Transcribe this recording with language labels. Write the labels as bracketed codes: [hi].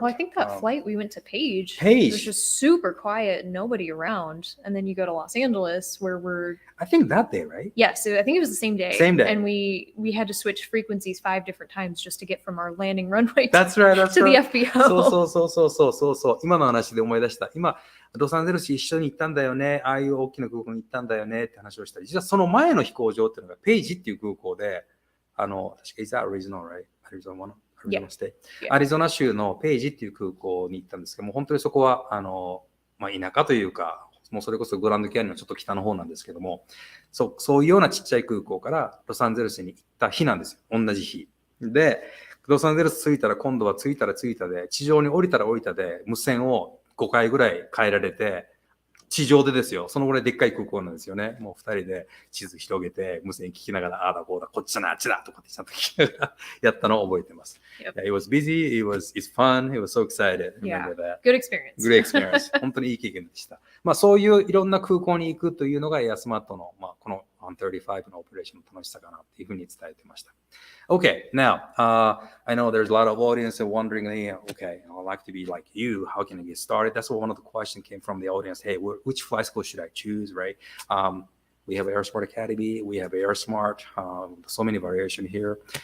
[en] Well, I think that flight we went to Page. Page. It was just super quiet, nobody around. And then you go to Los Angeles where we're... I think that day, right? Yes, I think it was the same day. Same day. And we had to switch frequencies 5 different times just to get from our landing runway That's right, that's to the right. FBO. [ja] そう。今の話で思い出した。今、ロサンゼルス一緒に行ったんだよね。ああいう大きな空港に行ったんだよねって話をしたり、実はその前の飛行場っていうのがペイジっていう空港で、確か [en] Is that Arizona, right? Arizona State. [ja] アリゾナ州のペイジっていう空港に行ったんですけども、本当にそこは、田舎というか、もうそれこそグランドキャニオンのちょっと北の方なんですけども、そういうようなちっちゃい空港からロサンゼルスに行った日なんですよ。同じ日。で、ロサンゼルス着いたら今度は着いたで、地上に降りたら降りたで、無線を5回ぐらい変えられて、地上でですよ。そのぐらいでっかい空港なんですよね。もう2人で地図広げて、無線聞きながら、ああだこうだ、こっちだな、あっちだとかってちゃんと聞きながらやったのを覚えてます。 [en] Yep. It was busy, it's fun, it was so excited. Yeah, Remember that. good experience. Great experience. [ja] 本当にいい経験でした。そういういろんな空港に行くというのがエアスマートの、この135のオペレーションの楽しさかなというふうに伝えてました。 [en] Okay, now, I know there's a lot of audience wondering, okay, I'd like to be like you. How can I get started? That's what one of the questions came from the audience. Hey, which flight school should I choose, right? We have AirSmart Academy. We have AirSmart. So many variations here.